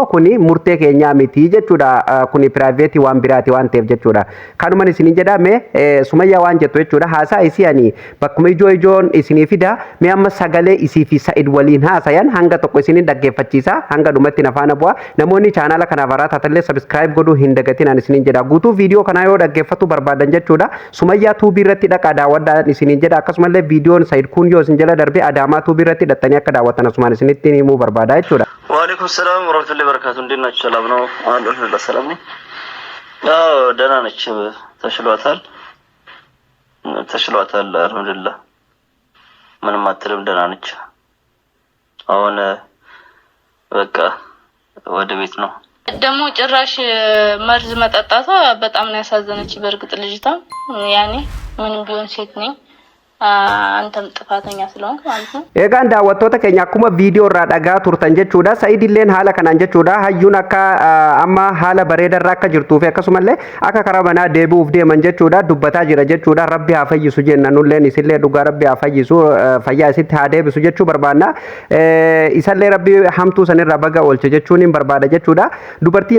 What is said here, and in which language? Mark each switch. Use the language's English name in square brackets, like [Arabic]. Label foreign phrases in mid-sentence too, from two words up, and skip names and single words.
[Oromo] kuni murtee keenyaa miti jechuudha kuni piraayiveetii waan biraati waan ta'eef jechuudha kanuman isin jedhame Sumayyaa waan jettu jechuudha haasaa isii ani bakkuma ijoon isinii fida mee amma sagalee isii fi Said waliin haasayan hanga tokko isinin dhaggeeffachiisa hanga dhumatti nafaana bu'a namoonni chaanaala kanaaf haaraa taatellee sabiskiraayib godhuu hin dagatin ani isinin jedha guutuu viidiyoo kanaa yoo dhaggeeffatu barbaadan jechuudha Sumayyaa tuubii irratti dhaqa daawwadhaan isinin jedha akkasumallee viidiyoon Said kun yoo isin jala darbe adaamaa tuubii irratti dhattanii akka daawwatan asumaan isinitti himuu barbaada jechuudha. [Arabic] وعليكم السلام ورحمة الله وبركاته [Amharic] እንደናችሁ ሰላም ነው አልሐምዱሊላህ ሰላም ነኝ ያው ደህና ነች ተሽሏታል አልሐምዱሊላህ ምንም አትልም ደህና ነች አሁን በቃ ወደ ቤት ነው ደግሞ ጭራሽ መርዝ መጠጣቷ በጣም ነው ያሳዘነች በርግጥ ልጅቷ ያኔ ምንም ቢሆን ሴት ነኝ አንተም ጥፋተኛ ስለሆንክ ማለት ነው [Oromo] egaan daawwattoota keenya akkuma viidiyoo irraa dhagaa turtan jechuudha Said illeen haala kanaan jechuudha hayyuun akka amma haala bareeda irraa akka jirtuu fi akkasumallee akka karaa manaa deebi'uuf deeman jechuudha dubbataa jira jechuudha rabbi haa fayyisu jenna nulleen isillee dhugaa rabbi haa fayyisu fayyaa isitti haa deebisu jechuu barbaanna isallee rabbi hamtuu sanirraa baga oolche jechuun hin barbaada jechuudha dubartiin